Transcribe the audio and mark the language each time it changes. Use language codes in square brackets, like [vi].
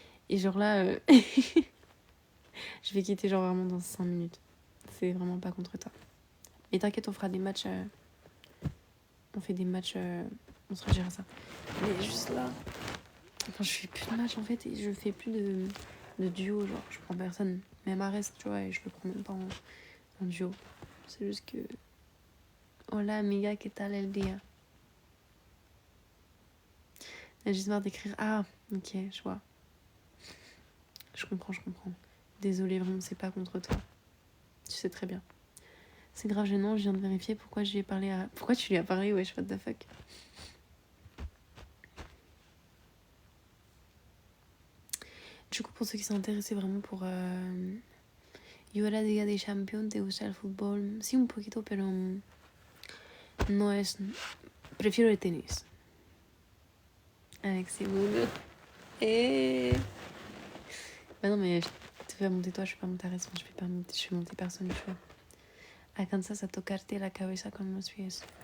[fr] Et genre là, je vais quitter genre vraiment dans 5 minutes. C'est vraiment pas contre toi. Et t'inquiète, on fera des matchs. On fait des matchs. On se gérera ça. Mais juste là. Enfin, je fais plus de matchs en fait et je fais plus de duo. Genre, je prends personne. Même Arès, tu vois, et je le prends même pas en duo. C'est juste que. [es] Hola amiga, ¿qué tal el día? [fr] J'ai juste marre d'écrire. Ah, ok, je vois. Je comprends. Désolée, vraiment, c'est pas contre toi. Tu sais très bien. C'est grave gênant, je viens de vérifier pourquoi je lui ai parlé à... Pourquoi tu lui as parlé, wesh, [en] what the fuck. [fr] Du coup, pour ceux qui sont intéressés vraiment pour... [es] Yo era Liga de Champions, te gusta el fútbol. Sí, un poquito, pero... No es... Prefiero el tenis. [fr] Avec ses boules. Bah non, mais tu fais monter toi, je vais pas monter Arès. Je vais monter personne, tu vois. [es] Alcanzas a tocarte la cabeza con los pies.